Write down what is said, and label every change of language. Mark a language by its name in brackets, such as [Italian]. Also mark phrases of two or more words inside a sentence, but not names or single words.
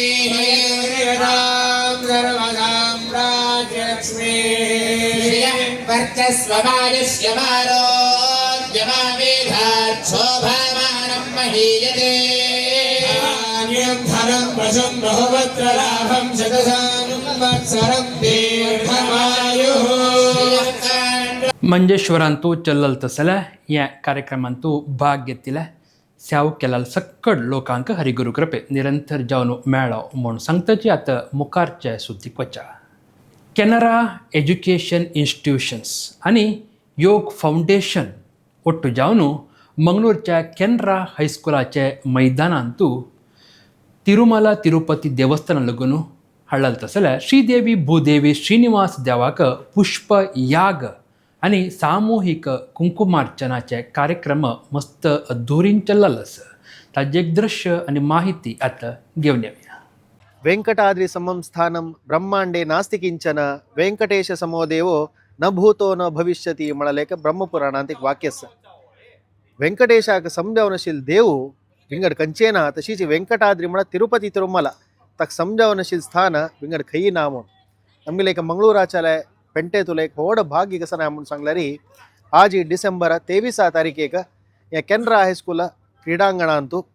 [Sanskrit] राज्यलक्ष्मी वर्चस्वमायस्य शोभामानं महीयते धनं वशं बहुवत्र लाभं शतसंवत्सरं दीर्घमायुः. [Konkani] मंजेश्वरांतू चल्लल तसल्या ह्या कार्यक्रमांतू भाग घेतिल्ल्या सेव केलेल्या सक्कड लोकांक हरिगुरू कृपे निरंतर जावन मेळ्ळो म्हूण सांगताची आतां मुखारचे सुद्दीक वचा. कॅनरा एज्युकेशन इन्स्टिट्यूशन्स आनी योग फावंडेशन ಒಟ್ಟು ಜಾವನು ಮಂಗಳೂರಿನ ಕೆನರಾ ಹೈಸ್ಕೂಲಾचे मैदानांतू तिरुमला तिरुपती देवस्थान लगून हळल तसल्या श्रीदेवी भूदेवी श्रीनिवास देवाक पुष्प याग आणि सामूहिक कुंकुमार्चनाचे कार्यक्रम मस्त अधुरीन चल्लस. [Marathi] ताजे एक दृश्य आणि माहिती आता घेऊन येऊया. [Sanskrit] वेंकटाद्रि समं स्थानं ब्रह्मांडे नास्ति किंचन वेंकटेश समो देवो न भूतो न भविष्यति [Konkani] म्हणलेक ब्रह्मपुराणांत एक वाक्य आसा. वेंकटेशाक समजावनशील देव विंगड कंचेना तशीच वेंकटाद्री म्हणा तिरुपती तिरुमला ताक समजावनशील स्थान विंगड खंय ना म्हूण आमगेले एक मंगळूराच्या पेंटेतूल एक व्हड भाग्य कसं ना म्हणून सांगल्यारी आज डिसेंबर 23 तारीखेक या केनरा हायस्कूल क्रीडांगणांतू